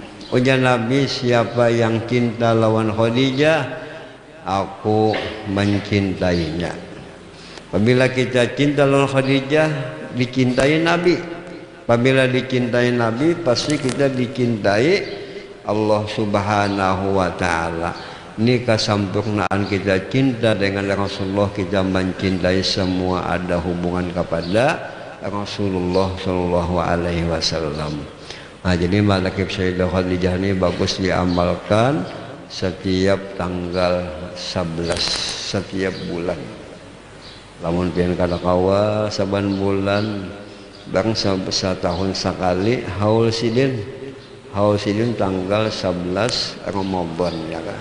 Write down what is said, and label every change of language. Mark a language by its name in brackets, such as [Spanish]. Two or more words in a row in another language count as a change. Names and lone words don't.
[Banjar] Ujar Nabi, siapa yang cinta lawan Khadijah, aku mencintainya. Apabila kita cinta lawan Khadijah, dicintai Nabi. [Indonesian] Apabila dicintai Nabi, pasti kita dicintai Allah [Arabic] سبحانه وتعالى. [Indonesian] Ini kesempurnaan kita cinta dengan Rasulullah, kita mencintai semua ada hubungan kepada Rasulullah [Arabic] صلى الله عليه وسلم. [Indonesian] Nah, jadi manakib Sayyidah Khadijah ini bagus diamalkan setiap tanggal 11 setiap bulan. [Banjar] Lamun pian kada kawa saban bulan bang setahun sekali haul sidin tanggal 11 Ramadan ya kah?